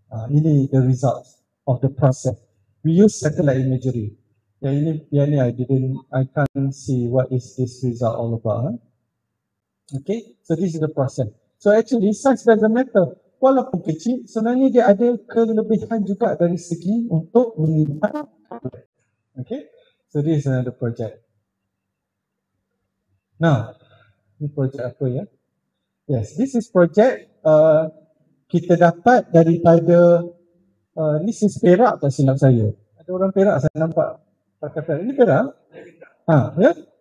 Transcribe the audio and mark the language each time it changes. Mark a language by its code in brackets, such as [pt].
[en] Ini the results of the process. We use satellite imagery. [ms] Yang ini [en] I can't see what is this result all about. Okay, so this is the process. So actually size doesn't matter. [ms] Walaupun kecil, sebenarnya dia ada kelebihan juga dari segi untuk menyimpan. [en] Okay, so this is another project. [ms] Now, ini project apa ya? [en] Yes, this is [ms] project kita dapat daripada ni sis Perak tak silap saya. Ada orang Perak saya nampak pakai Perak. Ini Perak? Ya?